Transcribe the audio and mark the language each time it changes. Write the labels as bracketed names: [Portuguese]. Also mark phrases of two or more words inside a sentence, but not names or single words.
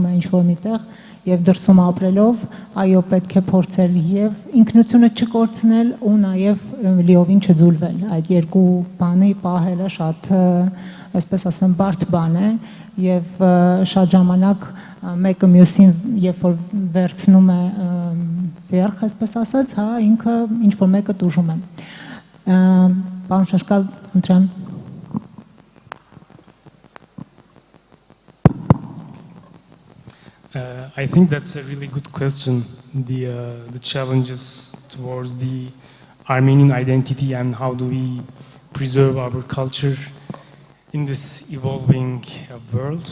[Armenian] է ինչ որ միտեղ եւ դրսում ապրելով, այո, պետք է փորձել եւ ինքնությունը չկորցնել ու նաեւ լիովին չձուլվել։ Այդ երկու բանի պահելը շատ, այսպես ասեմ, բարդ բան է եւ շատ ժամանակ մեկը մյուսին երբ որ վերցնում է վերх, այսպես ասած, հա, ինքը ինչ որ մեկը տուժում է։ Պարոն Շաշկալ, ընտրեմ։ [English] I think that's a really good question. The challenges towards the Armenian identity and how do we preserve our culture in this evolving world.